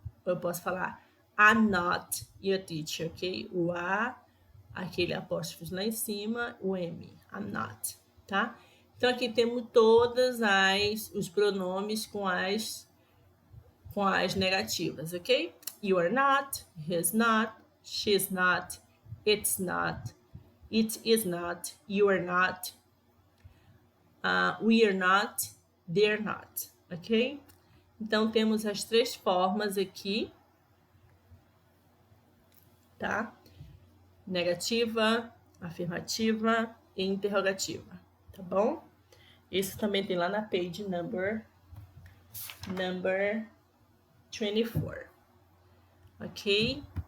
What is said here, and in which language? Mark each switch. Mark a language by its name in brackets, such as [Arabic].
[Portuguese] Eu posso falar [English] I'm not your teacher, [Portuguese] ok? O A, aquele apóstrofo lá em cima, o M, I'm not, tá? Então, aqui temos todas os pronomes com as negativas, ok? [English] You are not, he's not, she's not, it's not, it is not, you are not, we are not, they're not, ok? [Portuguese] Então, temos as três formas aqui, tá? Negativa, afirmativa e interrogativa, tá bom? Isso também tem lá na page number 24, ok?